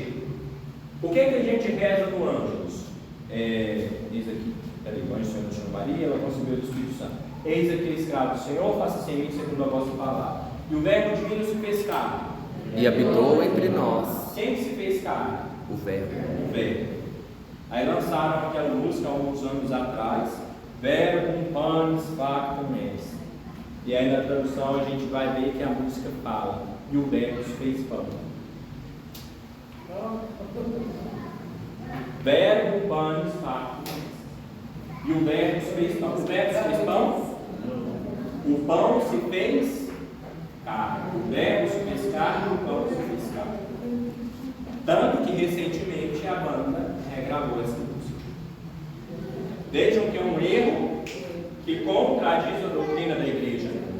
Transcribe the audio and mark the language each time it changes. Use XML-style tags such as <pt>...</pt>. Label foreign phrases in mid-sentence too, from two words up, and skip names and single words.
<pt>O que a gente reza no Ângelus? Diz aqui, peraí, o anjo Senhor não chama Maria, ela concebeu do Espírito Santo. Eis aqui a escravo do Senhor, faça-se em mim segundo a vossa palavra. E o verbo divino se fez carne. E habitou entre nós. Quem se fez carne? O Verbo. O Verbo. Aí lançaram aquela música há alguns anos atrás,</pt> <la>Verbum panis factum est.</la> <pt>E aí na tradução a gente vai ver que a música fala, e o Verbo se fez pão.</pt> <la>Verbum panis factum est.</la> <pt>E o Verbo se fez pão. O Verbo se fez pão? O pão se fez carne. O Verbo se fez carne e o pão se fez carne. Tanto que recentemente a banda regravou essa música. Vejam que é um erro que contradiz a doutrina da igreja.</pt>